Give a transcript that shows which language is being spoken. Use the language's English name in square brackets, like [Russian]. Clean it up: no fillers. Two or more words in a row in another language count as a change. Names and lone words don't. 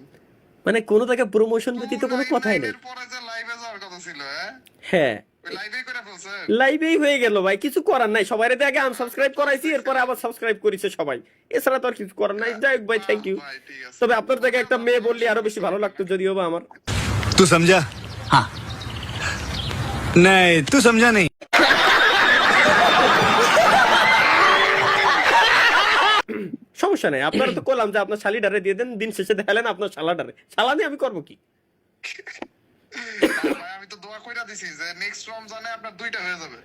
[Bangla] মানে কোনো টাকা প্রমোশন ব্যতীত কোনো কথাই নেই। এর পরে যে লাইভে যাওয়ার কথা ছিল, হ্যাঁ ওই লাইভেই করে ফেলছেন। লাইভেই হয়ে গেল ভাই, কিছু করার নাই। সবাই আগে আনসাবস্ক্রাইব করাইছি, এরপরে আবার সাবস্ক্রাইব করেছে সবাই, এছাড়া তো আর কিছু করার নাই। যাই হোক ভাই, [English] thank you. [Bangla] ভাই ঠিক আছে। তবে আপনার জায়গায় একটা মেয়ে বললে আরো বেশি ভালো লাগতো, যদিও বা আমার। [Hindi] तू समझा? हाँ। नहीं, तू समझा नहीं। [Bangla] সমস্যা নাই, আপনারা তো করলাম যে আপনার শালিডারে দিয়ে দেন, দিন শেষে দেখালেন আপনার শালাডারে। শালানি আমি করবো কি? ভাই আমি তো দোয়া কইরা দিছি যে নেক্সট রমজানে আপনার 2টা হয়ে যাবে।